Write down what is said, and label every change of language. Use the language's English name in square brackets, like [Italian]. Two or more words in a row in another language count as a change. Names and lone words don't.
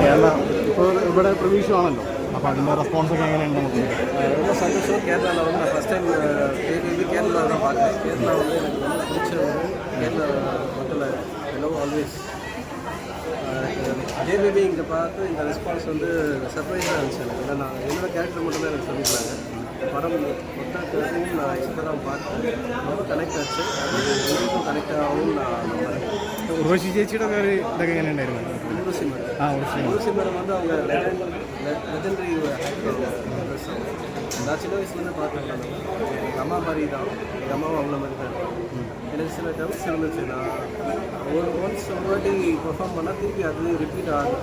[Malayalam] ഇപ്പോൾ ഇവിടെ പ്രതീക്ഷയാണല്ലോ, അപ്പോൾ അതിൻ്റെ റെസ്പോൺസൊക്കെ എങ്ങനെയുണ്ട് നമുക്ക്? [Tamil] ரொம்ப சந்தோஷம். கேரளாவில் வந்து நான் [English] first time [Tamil] பேபி கேரளா தான் பார்த்தேன். கேரளா வந்து எனக்கு ரொம்ப பிடிச்ச ஒரு கேரளா மக்களை [English] love always. [Tamil] ஜே பேபி இங்கே பார்த்து இந்த ரெஸ்பான்ஸ் வந்து சர்ப்ரைஸாக இருந்துச்சு எனக்கு. இல்லை நான் என்னோட கேரக்டர் மட்டும் தான் எனக்கு சொல்லியிருந்தாங்க. படம் மொத்தத்தையும் நான் இப்போ தான் பார்த்து ரொம்ப கனெக்ட் ஆச்சு. உங்களுக்கும் கனெக்ட் ஆகும் நான் நம்புறேன். [Malayalam] ഉർവശി ചേച്ചിയുടെ ഒരു ഇതൊക്കെ എങ്ങനെ ഉണ്ടായിരുന്നു? [Tamil] உருவசி மேடம். [Malayalam] ഉർവശി [Tamil] உருவசி மேடம் வந்து அவங்க [English] legendary actress. [Tamil] நான் சின்ன வயசுலேருந்து பார்த்தேன். எங்கள் அம்மா மாதிரி தான், எங்கள் அம்மாவும் அவங்கள மாதிரி தான். எனக்கு சில டவுட்ஸ் இருந்துச்சு. நான் ஒன்ஸ் ஒரு வாட்டி பெர்ஃபார்ம் பண்ணால் திருப்பி அதுலேயும் ரிப்பீட் ஆகும்.